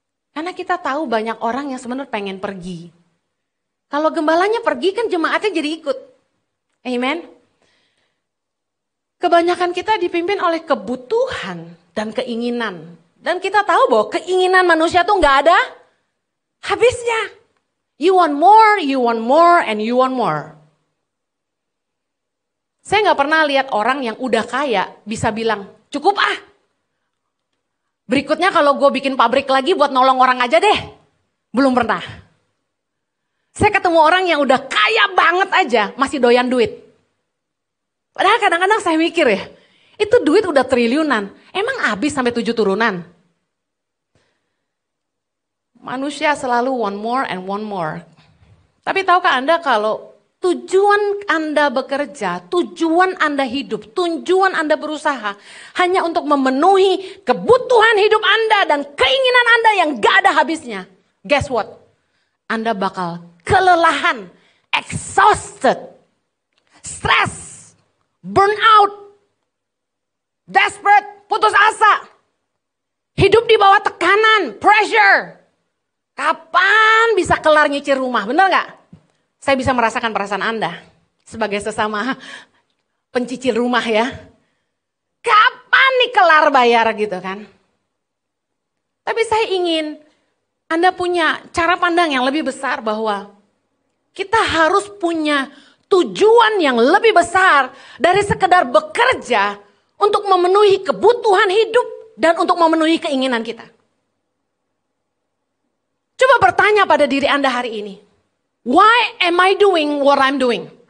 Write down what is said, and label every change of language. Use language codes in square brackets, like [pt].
[id] Karena kita tahu banyak orang yang sebenarnya pengen pergi. Kalau gembalanya pergi kan jemaatnya jadi ikut. Amen. Kebanyakan kita dipimpin oleh kebutuhan dan keinginan. Dan kita tahu bahwa keinginan manusia tuh gak ada habisnya. [en] You want more, and you want more. [id] Saya gak pernah lihat orang yang udah kaya bisa bilang, cukup ah. Berikutnya kalau gue bikin pabrik lagi buat nolong orang aja deh. Belum pernah. Saya ketemu orang yang udah kaya banget aja masih doyan duit. Padahal kadang-kadang saya mikir ya, itu duit udah triliunan. Emang habis sampai 7 turunan? Manusia selalu [en] want more and want more. [id] Tapi tahukah Anda kalau tujuan Anda bekerja, tujuan Anda hidup, tujuan Anda berusaha hanya untuk memenuhi kebutuhan hidup Anda dan keinginan Anda yang gak ada habisnya. [en] Guess what? [id] Anda bakal kelelahan, [en] exhausted, [id] stress, burnout, desperate, putus asa. Hidup di bawah tekanan, pressure. Kapan bisa kelar nyicil rumah, bener gak? Saya bisa merasakan perasaan Anda sebagai sesama pencicil rumah ya. Kapan nih kelar bayar gitu kan? Tapi saya ingin Anda punya cara pandang yang lebih besar bahwa kita harus punya tujuan yang lebih besar dari sekedar bekerja untuk memenuhi kebutuhan hidup dan untuk memenuhi keinginan kita. Coba bertanya pada diri Anda hari ini. [en] Why am I doing what I'm doing?